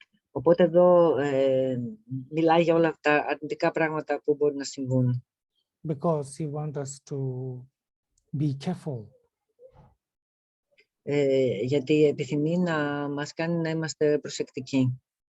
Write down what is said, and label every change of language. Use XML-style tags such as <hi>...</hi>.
<el>Οπότε εδώ μιλάει για όλα αυτά τα αρνητικά πράγματα που μπορεί να συμβούν.</el> <en>Because he wants us to be careful.</en> <el>Γιατί επιθυμεί να μας κάνει να είμαστε προσεκτικοί.</el>